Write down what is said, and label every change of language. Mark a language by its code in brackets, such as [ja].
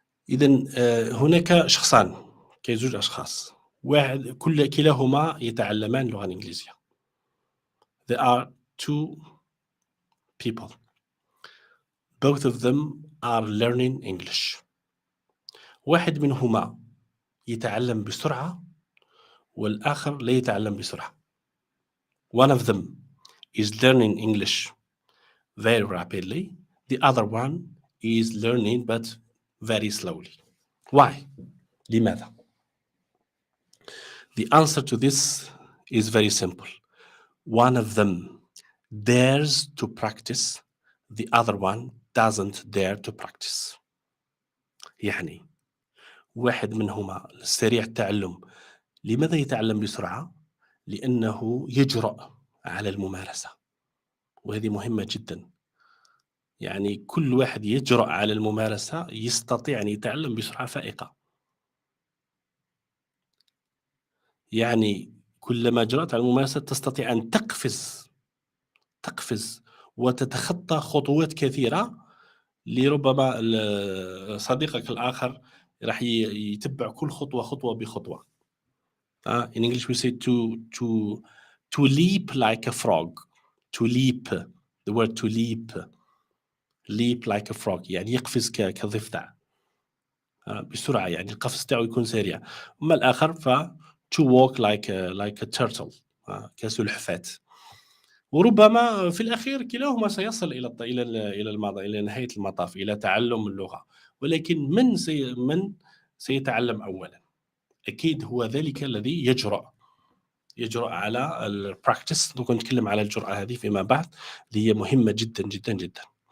[ar] إذن هناك شخصان، زوج أشخاص، كلاهما يتعلمان اللغة الإنجليزية. [en] There are two people. Both of them are learning English. [ar] واحد منهما يتعلم بسرعة والآخر لا يتعلم بسرعة. [en] One of them is learning English very rapidly. The other one is learning but very slowly. Why? [ar] لماذا? [en] The answer to this is very simple. One of them dares to practice, the other one doesn't dare to practice. [ar] يعني واحد منهما سريع التعلم. لماذا يتعلم بسرعة؟ لأنه يجرأ على الممارسة، وهذه مهمة جدا. يعني كل واحد يجرأ على الممارسة يستطيع أن يتعلم بسرعة فائقة. يعني كلما جرأت على الممارسة تستطيع أن تقفز وتتخطى خطوات كثيرة لربما صديقك الآخر راح يتبع كل خطوة بخطوة. [en] In English we say to leap like a frog. To leap, the word to leap like a frog [ar] يعني يقفز كضفدع بسرعة، يعني القفز تاعو يكون سريع. أما الآخر [en] to walk like a turtle [ar] كسلحفاة. وربما في الأخير كلاهما سيصل إلى نهاية المطاف، إلى تعلم اللغة. ولكن من سيتعلم أولا؟ أكيد هو ذلك الذي يجرأ يجرؤ على البراكتس. دوك نتكلم على الجرأة هذه فيما بعد اللي هي مهمة جدا جدا جدا.